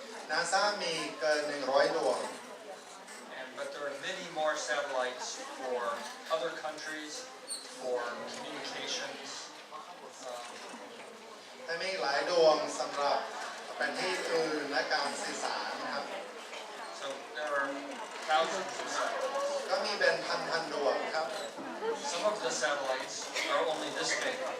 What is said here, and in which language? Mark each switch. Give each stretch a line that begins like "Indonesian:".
Thai: NASA มีเกิน100 ดวง
English: But there are many more satellites for other countries, for communications.
Thai: แต่มีหลายดวงสำหรับประเทศอื่นและการสื่อสารนะครับ
English: So there are thousands of satellites.
Thai: ก็มีเป็นพันดวงครับ
English: Some of the satellites are only this big.